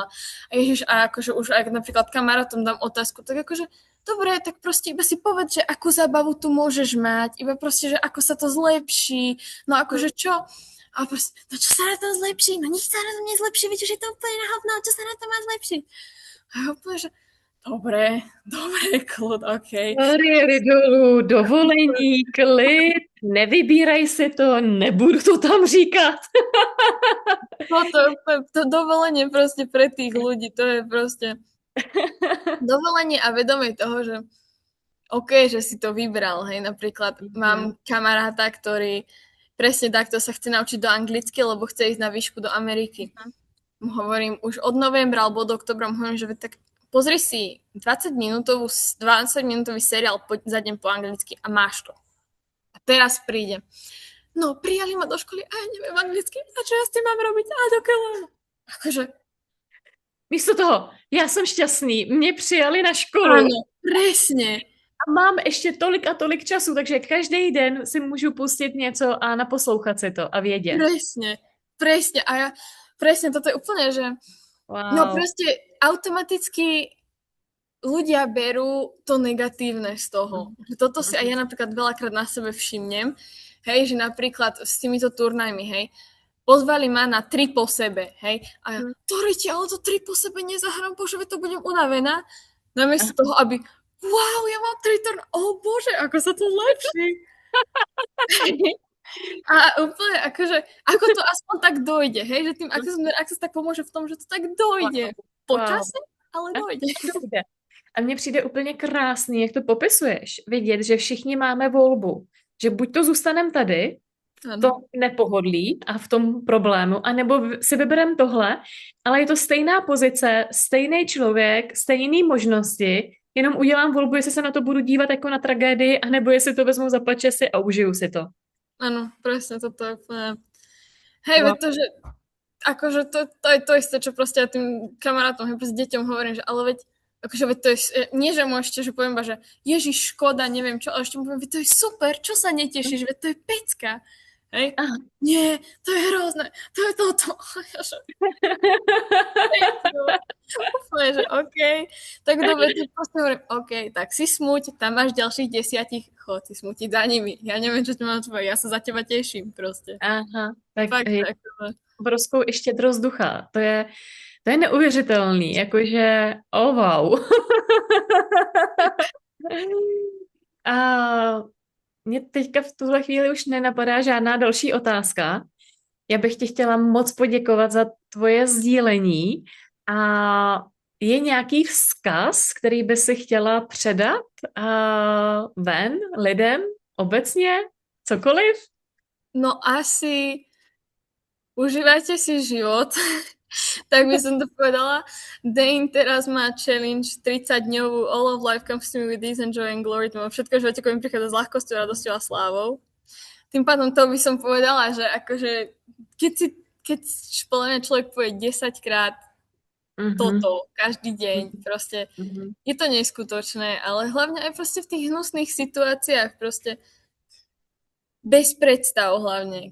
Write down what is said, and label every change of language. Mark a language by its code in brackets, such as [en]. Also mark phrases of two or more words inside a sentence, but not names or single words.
[sk] A ježiš, a akože už aj napríklad kamarátom dám otázku, tak akože, dobre, tak proste iba si povedz, že akú zábavu tu môžeš mať, iba proste, že ako sa to zlepší, no akože čo? A proste, no čo sa na tom zlepší? No nič sa na tom nezlepší, veď už je to úplne na hovno, čo sa na tom má zlepšiť? A úplne, že dobre, kľud, okej. [cs] Jeli dolů, dovolení, klid. Nevybírej si to, nebudu to tam říkat. [sk] No to dovolenie proste pre tých ľudí, to je proste dovolenie a vedomie toho, že OK, že si to vybral, hej, napríklad mám kamaráta, ktorý presne takto sa chce naučiť do anglicky, lebo chce ísť na výšku do Ameriky. Mu hovorím, už od novembra alebo od oktobra mu hovorím, že tak pozri si 20-minútový seriál za deň po anglicky a máš to. A teraz príde. No, prijali ma do školy a ja neviem anglicky. A čo ja s tým mám robiť? A dokeľa. Akože... [cs] Místo toho, já jsem šťastný, mě přijali na školu. [sk] Áno, presne. [cs] A mám ještě tolik a tolik času, takže každý den si můžu pustit něco a naposlouchat si to a vědět. [sk] Presne. A ja, presne, toto je úplne, že Wow. no proste automaticky ľudia berú to negatívne z toho. Toto si aj ja napríklad veľakrát na sebe všimnem, hej, že napríklad s týmito turnajmi, hej, pozvali ma na 3 po sebe, hej, a ja, Toriti, ale to 3 po sebe nezahrám, bože, to budem unavená, namiesto toho, aby wow, ja mám 3 turn, bože, ako sa to lepší. A úplne, akože, ako to aspoň tak dojde, hej, že tým Access tak pomôže v tom, že to tak dojde. Počase, ale dojde. [cs] A mně přijde úplně krásný, jak to popisuješ, vidět, že všichni máme volbu, že buď to zůstaneme tady, v tom nepohodlí a v tom problému, anebo si vybereme tohle, ale je to stejná pozice, stejný člověk, stejné možnosti, jenom udělám volbu, jestli se na to budu dívat jako na tragédii, anebo jestli to vezmu za pačesy a užiju si to. [sk] Áno, presne, toto je úplne... Hej, veď to, že akože to je to isté, čo proste ja tým kamarátom, hej, proste deťom hovorím, že ale veď, akože veď to je, nie že môžete, že poviem že ježiš, škoda, neviem čo, ale ešte mu poviem, veď to je super, čo sa netešíš, veď to je pecka. Hej? Nie, to je hrozné, to je toto. Úplne, že OK, tak dobre, ty proste hovorím, OK, tak si smuť, tam máš ďalších 10, chod si smutiť za nimi. Ja neviem, čo ti mám povedať, ja sa za teba teším proste. Aha, tak Fakt, [cs] obrovskou i štědrost ducha, to je neuvěřitelný, jakože wow. A mě teďka v tuhle chvíli už nenapadá žádná další otázka. Já bych ti chtěla moc poděkovat za tvoje sdílení a je nějaký vzkaz, který by si chtěla předat ven lidem obecně? Cokoliv? [sk] No asi užívajte si život, tak by som to povedala. Dane teraz má challenge 30-dňovú [en] All of Life Comes to Me with Ease and Joy and Glory. [sk] To má všetko v živote, mi prichádza s ľahkosťou, radosťou a slávou. Tým pádom to by som povedala, že akože keď podľa mňa človek povie 10-krát toto každý deň, proste je to neskutočné, ale hlavne aj proste v tých hnusných situáciách proste bez predstav hlavne.